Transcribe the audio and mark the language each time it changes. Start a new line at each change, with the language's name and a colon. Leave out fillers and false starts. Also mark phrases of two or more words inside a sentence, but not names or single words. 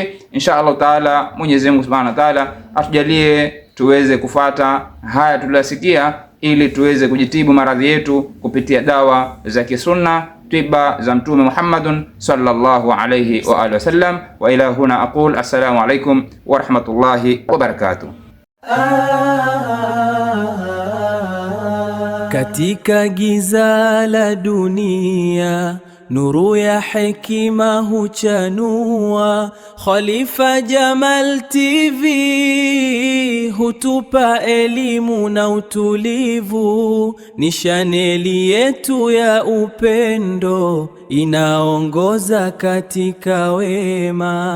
Arabic: إن شاء الله تعالى,
Swahili: Mwenyezi Mungu
Arabic: سبحانه وتعالى
Swahili: atujalie tuweze kufata haya tuliyosikia, ili tuweze kujitibu maradhi yetu kupitia dawa za kisunna, tiba za Mtume Muhammadun
Arabic: صلى الله عليه وآله وسلم. وإلى هنا أقول السلام عليكم ورحمة الله وبركاته.
Swahili: Katika giza la dunia nuru ya hekima huchanua. Khalifa Jamal TV hutupa elimu na utulivu, ni chaneli yetu ya upendo inaongoza katika wema.